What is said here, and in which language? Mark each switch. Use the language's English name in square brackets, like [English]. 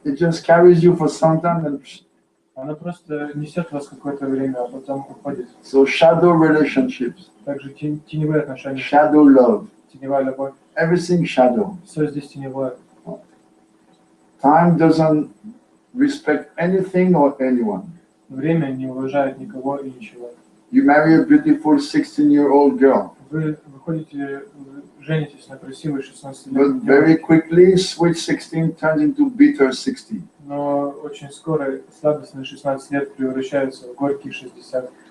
[English] It just carries you for some time and [Russian] Оно просто несет вас какое-то время, а потом уходит. [English] so shadow relationships, [Russian] Также теневые отношения, [English] shadow love, [Russian] теневая любовь. [English] everything shadow. [Russian] Все здесь теневое. [English] Time doesn't respect anything or anyone. [Russian] Время не уважает никого и ничего. [English] You marry a beautiful 16-year-old girl, [Russian] Вы выходите, женитесь на красивой 16-летней [English] but very [Russian] девушке, [English] quickly sweet 16 turns into bitter 60. [Russian] но очень скоро сладостные 16 лет превращаются в горькие 60.